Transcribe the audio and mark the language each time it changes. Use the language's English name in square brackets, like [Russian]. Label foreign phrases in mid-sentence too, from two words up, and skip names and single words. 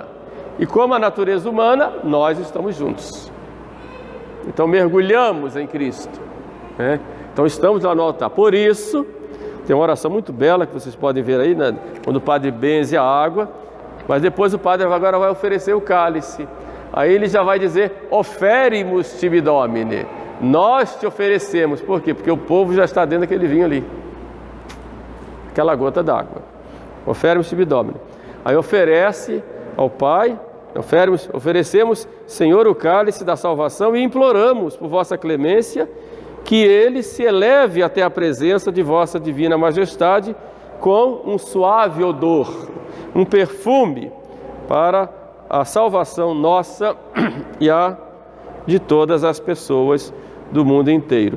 [Portuguese] E como a natureza humana, nós estamos juntos. Então mergulhamos em Cristo, né? Então estamos lá no altar. Por isso, tem uma oração muito bela que vocês podem ver aí, né? Quando o padre benze a água, mas depois o padre agora vai oferecer o cálice. Aí ele já vai dizer, [Latin] oferimus tibi Domine. [Portuguese] Nós te oferecemos. Por quê? Porque o povo já está dentro daquele vinho ali, aquela gota d'água. [Latin] Oferimus tibi Domine. [Portuguese] Aí oferece ao Pai, oferecemos, Senhor, o cálice da salvação e imploramos por vossa clemência que ele se eleve até a presença de vossa divina majestade com um suave odor, um perfume para a salvação nossa e a de todas as pessoas do mundo inteiro.